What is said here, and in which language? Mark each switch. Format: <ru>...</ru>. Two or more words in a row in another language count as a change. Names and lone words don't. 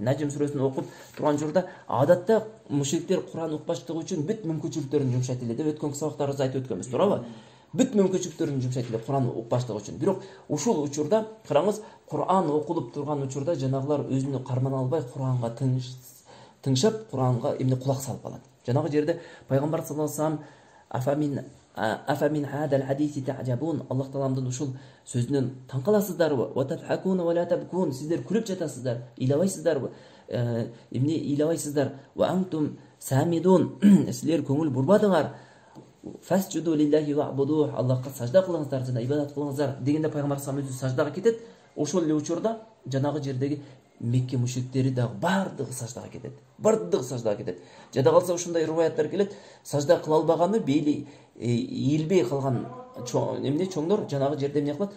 <ky>Najm сүрөсүн окуп турган учурда адатта мушриктер Куран укпаштыгы үчүн бүт мүмкүнчүлүктөрүн жумшайт эле деп өткөн сабактарыбызда айтып өткөнбүз, туурабы? Бүт мүмкүнчүлүктөрүн жумшайт эле Куран укпаштыгы үчүн. Бирок ушул учурда караңыз, Куран окулуп турган учурда жанагылар өзүнү кармана албай Куранга тыңшап, Куранга эмне кулак салып калат. Жанагы жерде пайгамбар</ky> <ar>صلى الله عليه وسلم أفمن هذا الحديث تعجبون,</ar> <ky>Аллах тааламдын ушул сөзүнөн таң каласыздарбы?</ky> <ar>وتضحكون ولا تبكون,</ar> <ky>сиздер күлүп жатасыздар, ыйлабайсыздарбы? Эмне ыйлабайсыздар?</ky> <ar>وأنتم سامدون,</ar> <ky>силер көңүл бурбадыңар.</ky> <ar>فاسجدوا لله واعبدوا,</ar> <ky>Аллахка сажда кылыңыздар жана ибадат кылыңыздар дегенде пайгамбар</ky> <ar>صلى الله عليه وسلم</ar> <ky>өзү саждага кетет. Ошол эле учурда жанагы жердеги Мекке мушриктери дагы бардыгы саждага кетет. Бардыгы саждага кетет. Жада калса ушундай риваяттар келет. Сажда кыла албаганы бейли ийилбей калган эмне чоңдор жанагы жерде эмне кылат?</ky>